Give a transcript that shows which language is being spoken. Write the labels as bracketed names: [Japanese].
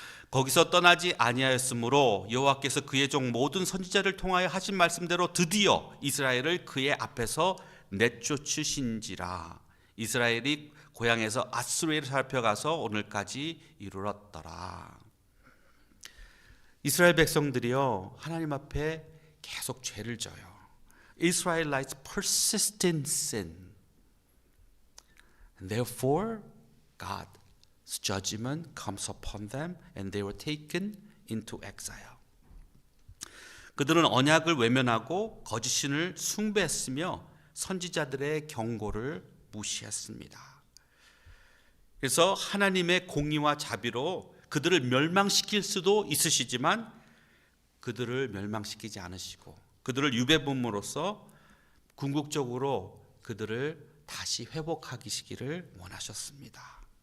[Korean] 거기서 떠나지 아니하였으므로 여호와께서 그의 종 모든 선지자를 통하여 하신 말씀대로 드디어 이스라엘을 그의 앞에서 내쫓으신지라. 이스라엘이 고향에서 아수르에 잡혀가서 오늘까지 이르렀더라. 이스라엘 백성들이요, 하나님 앞에 계속 죄를 져요. [English] Israelites persistent sin. And therefore, God's judgment comes upon them and they were taken into exile. [Korean] 그들은 언약을 외면하고 거짓 신을 숭배했으며 선지자들의 경고를 무시했습니다. 그래서 하나님의 공의와 자비로 그들을 멸망시킬 수도 있으시지만 그들을 멸망시키지 않으시고 그들을 유배범으로서 궁극적으로 그들을 다시 회복하시기를 원하셨습니다.